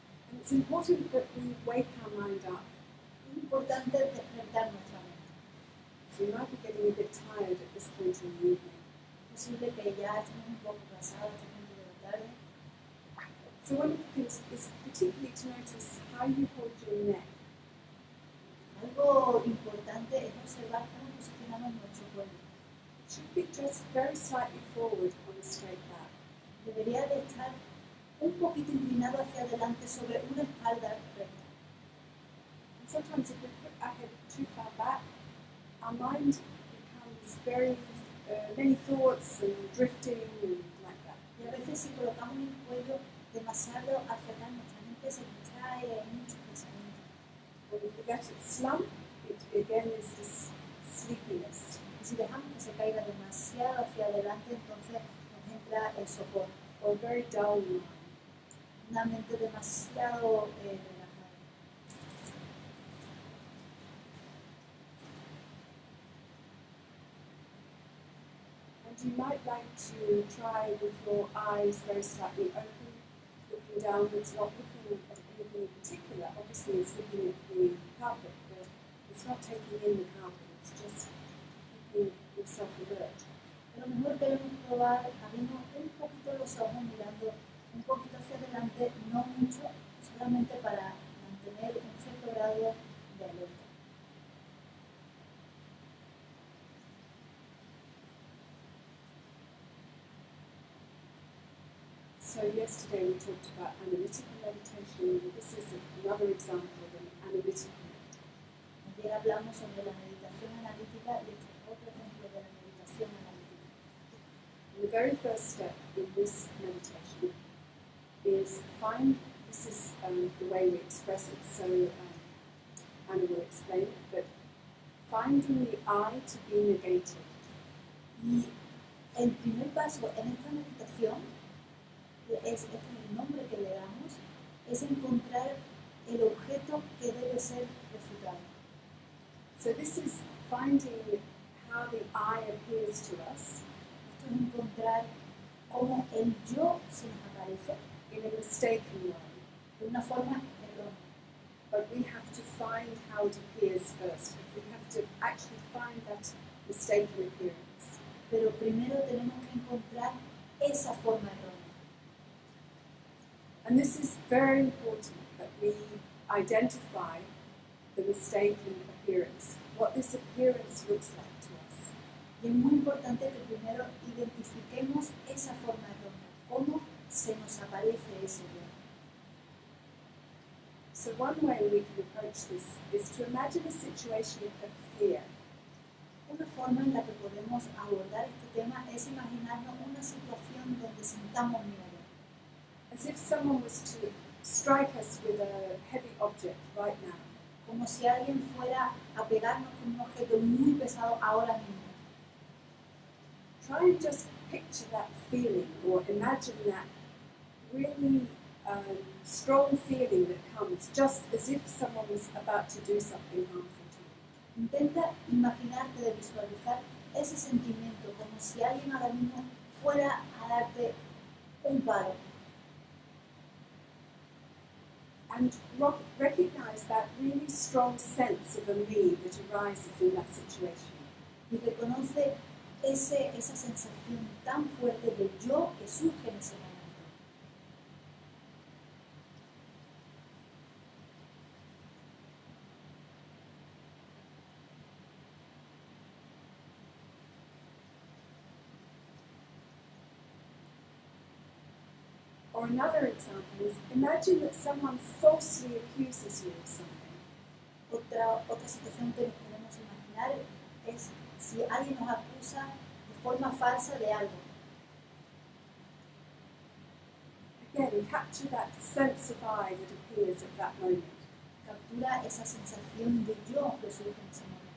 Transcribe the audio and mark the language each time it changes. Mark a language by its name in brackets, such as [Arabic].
[English] And it's important that we wake our mind up. [Spanish] Es importante despertar nuestra mente. [English] So you might be getting a bit tired at this point in the evening. [Spanish] Es posible que ya estemos un poco cansados a este punto de la tarde. [English] So one of the things is particularly to notice how you hold your neck. [Spanish] Algo importante es observar cómo posicionamos nuestro cuello. [English] It should be just very slightly forward on a straight back. [Spanish] Debería de estar un poquito inclinado hacia adelante sobre una espalda recta. [English] And sometimes if we put our head too far back, our mind becomes very, many thoughts and drifting and like that. [Spanish] Y a veces si colocamos el cuello demasiado hacia atrás, nuestra mente se distrae y hay muchos pensamientos. [English] And if we let it slump, it again is this sleepiness. [Spanish] Y si dejamos que se caiga demasiado hacia adelante, entonces nos entra el sopor. [English] Or a very dull mind. [Spanish] Una mente demasiado relajada. [English] And you might like to try with your eyes very slightly open, looking downwards, not looking at anything in particular. Obviously, it's looking at the carpet, but it's not taking in the carpet, it's just keeping yourself alert. [Spanish] A lo mejor queremos probar abriendo un poquito los ojos, mirando un poquito hacia adelante, no mucho, solamente para mantener un cierto grado de alerta. [English] So yesterday we talked about analytical meditation. This is another example of an analytical meditation. [Spanish] Ayer hablamos sobre la meditación analítica y este es otro ejemplo de la meditación analítica. [English] And the very first step in this meditation is find, this is the way we express it, so Anna will explain it, but finding the I to be negated. [Spanish] Y el primer paso en esta meditación, este es el nombre que le damos, es encontrar el objeto que debe ser refutado. [English] So this is finding how the I appears to us [Spanish] Esto es encontrar cómo el yo se nos aparece [English] in a mistaken way. [Spanish] de una forma errónea. [English] But we have to find how it appears first. We have to actually find that mistaken appearance. [Spanish] Pero primero tenemos que encontrar esa forma errónea. [English] And this is very important that we identify the mistaken appearance, what this appearance looks like to us. [Spanish] Y es muy importante que primero identifiquemos esa forma errónea, cómo se nos aparece ese yo. [English] So one way we can approach this is to imagine a situation of fear. [Spanish] Una forma en la que podemos abordar este tema es imaginarnos una situación donde sintamos miedo. [English] As if someone was to strike us with a heavy object right now. [Spanish] Como si alguien fuera a pegarnos con un objeto muy pesado ahora mismo. [English] Try and just picture that feeling or imagine that really strong feeling that comes just as if someone was about to do something harmful to you. [Spanish] Intenta imaginarte de visualizar ese sentimiento como si alguien ahora mismo fuera a darte un palo. [English] And recognize that really strong sense of a me that arises in that situation. [Spanish] Y reconoce esa sensación tan fuerte de yo que surge en ese momento. [English] Or another example is, imagine that someone falsely accuses you of something. [Spanish] Otra situación que nos podemos imaginar es si alguien nos acusa de forma falsa de algo. [English] Again, capture that sense of I that appears at that moment. [Spanish] Captura esa sensación de yo que surge en ese momento.